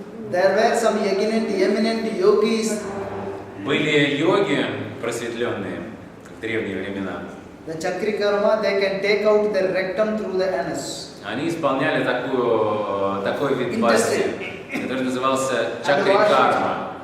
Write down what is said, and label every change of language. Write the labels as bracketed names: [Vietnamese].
[English] There were some eminent yogis. [Russian] Были йоги просветленные в древние времена. [English] The Chakrikarma, they can take out their rectum through the anus. [Russian] Они исполняли такой вид басти, который назывался чакрикарма.